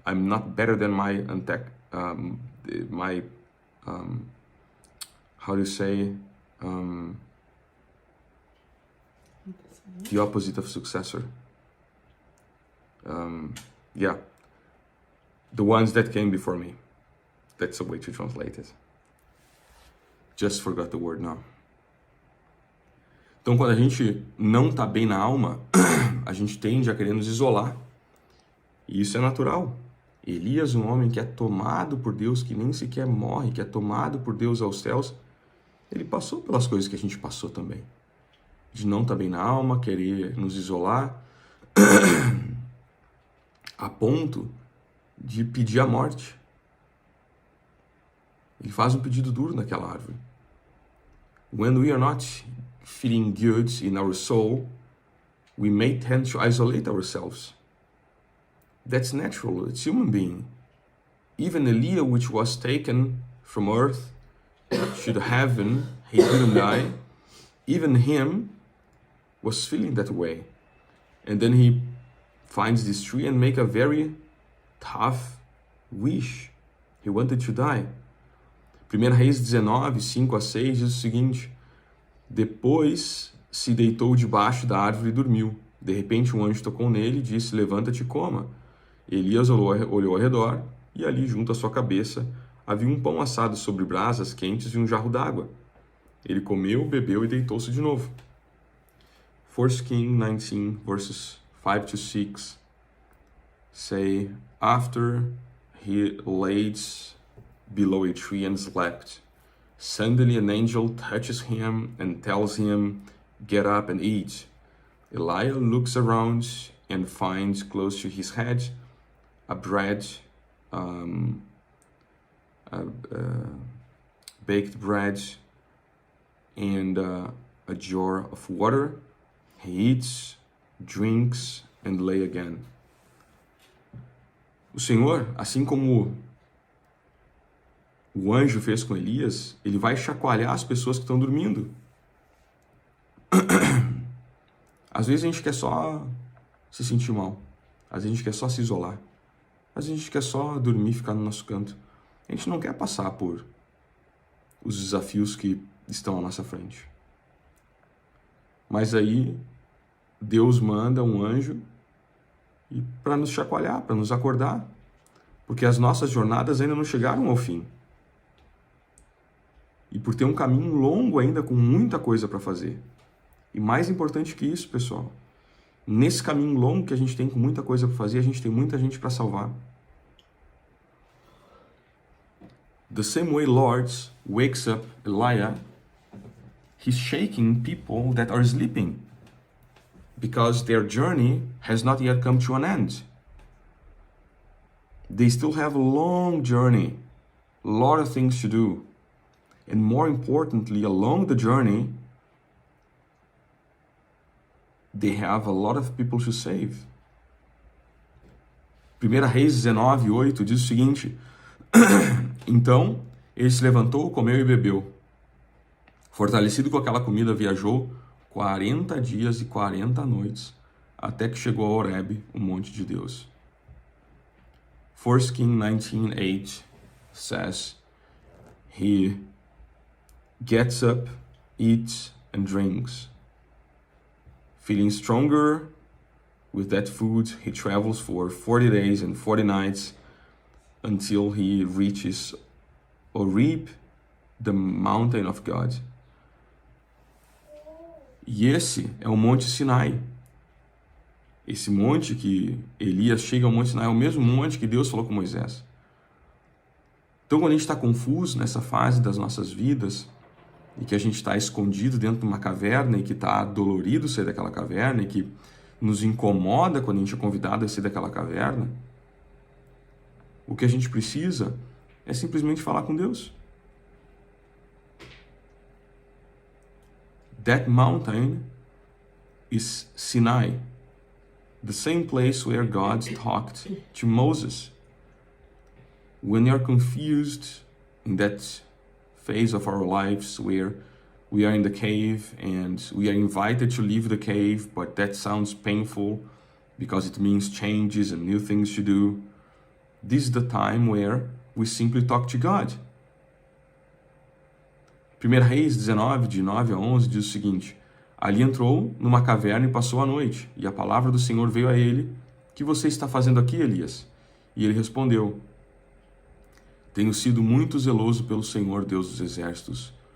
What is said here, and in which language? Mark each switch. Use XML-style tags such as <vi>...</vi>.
<en>I'm not better than how do you say, the opposite of successor. The ones that came before me. That's a way to translate it. Just forgot the word now.</en> <pt>Então, quando a gente não tá bem na alma, a gente tende a querer nos isolar. E isso é natural. Elias, um homem que é tomado por Deus, que nem sequer morre, que é tomado por Deus aos céus, ele passou pelas coisas que a gente passou também. De não estar bem na alma, querer nos isolar, a ponto de pedir a morte. Ele faz um pedido duro naquela árvore.</pt> <en>When we are not feeling good in our soul, we may tend to isolate ourselves. That's natural, it's human being. Even Elias, which was taken from earth to the heaven, he didn't die. Even him was feeling that way. And then he finds this tree and make a very tough wish. He wanted to die.</en> <pt>1 Reis 19, 5-6 diz o seguinte: depois se deitou debaixo da árvore e dormiu. De repente um anjo tocou nele e disse, levanta-te e coma. Elias olhou ao redor e ali junto à sua cabeça havia um pão assado sobre brasas quentes e um jarro d'água. Ele comeu, bebeu e deitou-se de novo.</pt> <en>1 Kings 19, verses 5-6 say, after he laid below a tree and slept, suddenly an angel touches him and tells him, get up and eat. Elijah looks around and finds close to his head a bread, baked bread and a jar of water. He eats, drinks and lay again.</en> <pt>O Senhor, assim como o anjo fez com Elias, ele vai chacoalhar as pessoas que estão dormindo. Às vezes a gente quer só se sentir mal. Às vezes a gente quer só se isolar. Às vezes a gente quer só dormir, ficar no nosso canto. A gente não quer passar por os desafios que estão à nossa frente. Mas aí Deus manda um anjo para nos chacoalhar, para nos acordar. Porque as nossas jornadas ainda não chegaram ao fim. E por ter um caminho longo ainda, com muita coisa para fazer. E mais importante que isso, pessoal, nesse caminho longo que a gente tem com muita coisa para fazer, a gente tem muita gente para salvar.</pt> <en>The same way Lord wakes up Elijah, he's shaking people that are sleeping because their journey has not yet come to an end. They still have a long journey, a lot of things to do. And more importantly, along the journey, they have a lot of people to save.</en> <pt>1 Reis 19:8 diz o seguinte: Então ele se levantou, comeu e bebeu. Fortalecido com aquela comida, viajou 40 dias e 40 noites, até que chegou a Horebe, o monte de Deus.</pt> <en>1 Kings 19:8 says, he gets up, eats and drinks. Feeling stronger with that food, he travels for 40 days and 40 nights until he reaches Horeb, the mountain of God.</en> <pt>E esse é o Monte Sinai. Esse monte que Elias chega ao Monte Sinai é o mesmo monte que Deus falou com Moisés. Então, quando a gente está confuso nessa fase das nossas vidas, e que a gente está escondido dentro de uma caverna, e que está dolorido sair daquela caverna, e que nos incomoda quando a gente é convidado a sair daquela caverna, o que a gente precisa é simplesmente falar com Deus.</pt> <en>That mountain is Sinai, the same place where God talked to Moses. When you're confused in that phase of our lives where we are in the cave and we are invited to leave the cave, but that sounds painful because it means changes and new things to do, this is the time where we simply talk to God.</en> <pt>1 Reis 19, de 9 a 11, diz o seguinte: Ali entrou numa caverna e passou a noite, e a palavra do Senhor veio a ele: Que você está fazendo aqui, Elias? E ele respondeu: Tenho sido muito zeloso pelo Senhor, Deus dos exércitos.</pt>